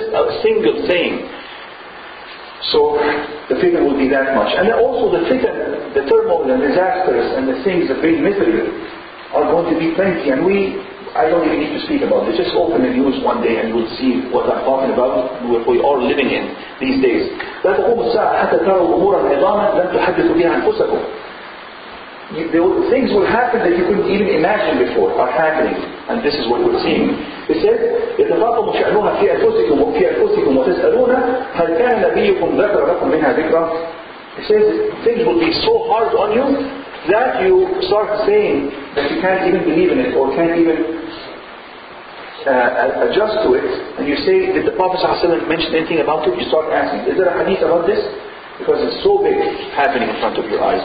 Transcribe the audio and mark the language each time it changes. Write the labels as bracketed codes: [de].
[en] Just a single saying. So the fitna will be that much. And then also the fitna, the turmoil and disasters and the things that bring misery are going to be plenty. And I don't even need to speak about it. Just open the news one day and you'll see what I'm talking about, what we are living in these days. [ar] لا تقوم الساعة حتى تروا أمورا عظاما لم تحدثوا بها أنفسكم. [en] Things will happen that you couldn't even imagine before are happening, and this is what we're seeing. It says, [ar] يتفاقم شأنها في أنفسكم وتسألون هل كان نبيكم ذكر لكم منها ذكرى. [en] It says things will be so hard on you that you start saying that you can't even believe in it or can't even adjust to it, and you say, did the Prophet ﷺ mention anything about it? You start asking, is there a hadith about this? Because it's so big happening in front of your eyes.